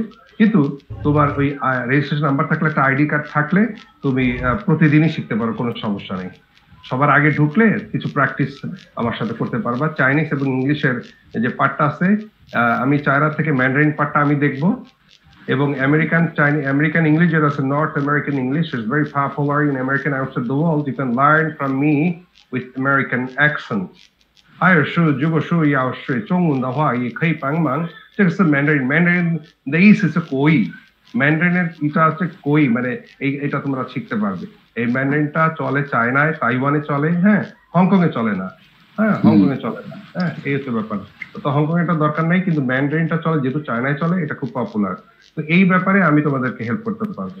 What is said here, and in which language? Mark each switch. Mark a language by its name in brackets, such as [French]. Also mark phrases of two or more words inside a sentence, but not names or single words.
[Bangla] কিন্তু তোমার ওই [English] registration number [Bangla] থাকলে, একটা [English] ID card [Bangla] থাকলে তুমি প্রতিদিনই শিখতে পারো, কোনো সমস্যা নেই। সবার আগে ঢুকলে কিছু প্র্যাকটিস আমার সাথে করতে পারবা। চাইনিজ এবং ইংলিশের যে পার্টটা আছে, আমি চায়না থেকে ম্যান্ডারিন পার্টটা আমি দেখবো, এবং [English] American English [Bangla] যেটা আছে, [English] North American English is very popular in American outside the world. You can learn from me with American accent. [Chinese] 还有是如果说要学中文的话也可以帮忙，这个是 Mandarin 的意思是国语 ， [Bangla] ম্যান্ডারিনের এটা হচ্ছে কই, মানে এটা তোমরা শিখতে পারবে। এই ম্যান্ডারিনটা চলে চায়নায়, তাইওয়ানে চলে, হ্যাঁ, হংকং এ চলে না। হ্যাঁ, হংকং এ চলে না। হ্যাঁ, এই হচ্ছে ব্যাপার। তো হংকং এটা দরকার নাই, কিন্তু ম্যান্ডারিনটা চলে, যেহেতু চায়নায় চলে, এটা খুব পপুলার। তো এই ব্যাপারে আমি তোমাদেরকে হেল্প করতে পারবো।